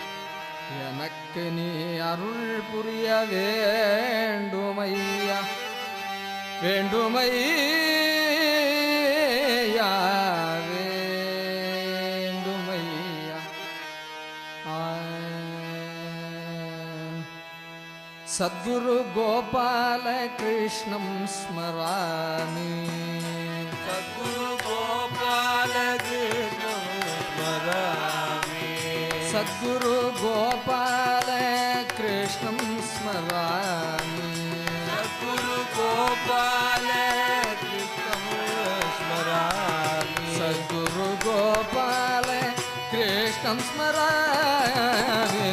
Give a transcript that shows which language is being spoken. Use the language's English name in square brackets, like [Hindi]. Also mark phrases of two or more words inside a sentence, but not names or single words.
[Tamil] எனக்கு நீ அருள் புரிய வேண்டுமையா வேண்டுமையா வேண்டுமையா. [Sanskrit] सद्गुरु गोपाल कृष्णं स्मरामि. सद्गुरु गोपाल कृष्णम् सद्गुरु गोपाल कृष्णं स्मरामि सद्गुरु गोपाल कृष्णं स्मरामि सद्गुरु गोपाल कृष्णं स्मरामि